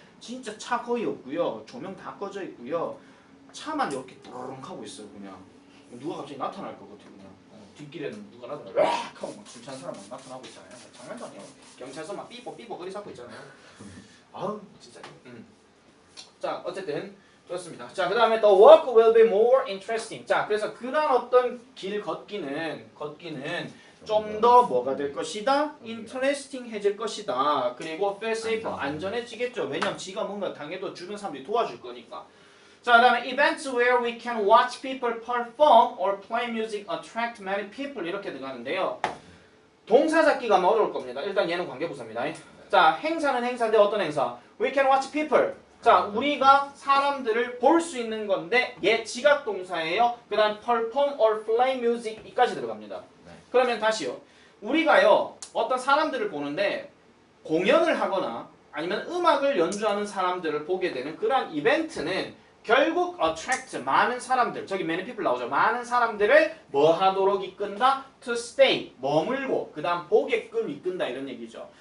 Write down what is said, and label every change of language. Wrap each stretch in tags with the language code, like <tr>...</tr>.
<ko>진짜 차 거의 없고요. 조명 다 꺼져 있고요. 차만 이렇게 또르릉 하고 있어요 그냥. 누가 갑자기 나타날 것 같아 그냥. 뒷길에는 누가 나타나 락 하고 막 술 취한 사람 막 나타나고 있잖아요. 장난도 아니에요. 경찰서 막 삐뽀삐뽀 거리 잡고 있잖아요. 아우 진짜. 자 어쨌든 좋습니다. 자 그다음에</ko> <en>the walk will be more interesting.</en> <ko>자 그래서 그런 어떤 길 걷기는 좀 더 뭐가 될 것이다? interesting해질 것이다. 그리고</ko> <en>feel safer</en> <ko>안전해지겠죠. 왜냐면 지가 뭔가 당해도 주변 사람들이 도와줄 거니까. 자, 그다음에</ko> <en>events where we can watch people perform or play music attract many people</en> <ko>이렇게 들어가는데요. 동사 잡기가 아마 어려울 겁니다. 일단 얘는 관계부사입니다. 자, 행사는 행사인데 어떤 행사?</ko> <en>We can watch people.</en> <ko>자, 우리가 사람들을 볼 수 있는 건데 얘 지각 동사예요. 그다음</ko> <en>perform or play music</en> <ko>이까지 들어갑니다. 그러면 다시요. 우리가요 어떤 사람들을 보는데 공연을 하거나 아니면 음악을 연주하는 사람들을 보게 되는 그런 이벤트는 결국 attract 많은 사람들 저기</ko> <en>many people</en> <ko>나오죠. 많은 사람들을 뭐 하도록 이끈다?</ko> <en>to stay</en> <ko>머물고 그 다음 보게끔 이끈다 이런 얘기죠.</ko>